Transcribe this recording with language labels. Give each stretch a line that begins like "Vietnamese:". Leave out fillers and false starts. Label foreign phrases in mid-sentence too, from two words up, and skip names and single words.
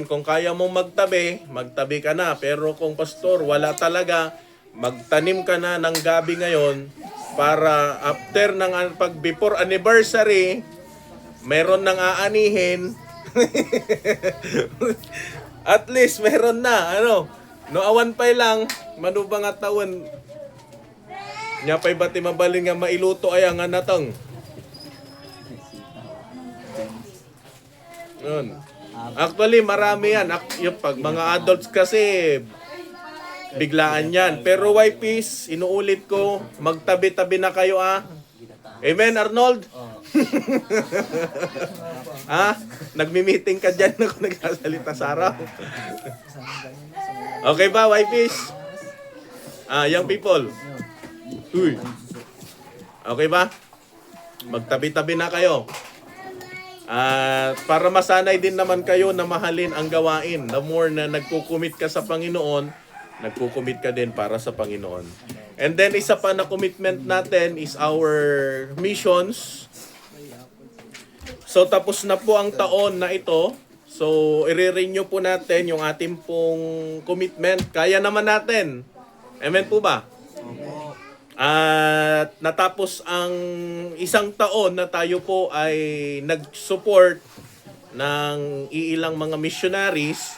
Filipino: Kung kaya mong magtabi ka na. Pero kung pastor, wala talaga, magtanim ka na ng gabi ngayon para after ng pag
English: before anniversary,
Filipino: meron nang aanihin.
English: At least
Filipino: meron na, ano.
Iloko: No awan pay lang, manubang at taon. Nya pay bati mabalin nga mailuto ay nga natang.
Filipino: Yun. Actually, marami yan. Yung pag mga adults kasi, biglaan yan. Pero wifeys, inuulit ko, magtabi-tabi na kayo Amen, Arnold? Nagmi-meeting ka dyan ako nagsasalita sa araw. Okay ba, wifeys? Young people. Uy. Okay ba? Magtabi-tabi na kayo. Para masanay din naman kayo na mahalin ang gawain.
English: The more
Filipino: na nagkukumit ka sa Panginoon, nagkukumit ka din para sa Panginoon. And then isa pa na commitment natin is
English: our missions.
Filipino: So tapos na po ang taon na ito. So i-renew po natin yung ating pong commitment. Kaya naman natin. Amen po ba? At natapos ang isang taon na tayo po ay nag-support ng iilang mga missionaries.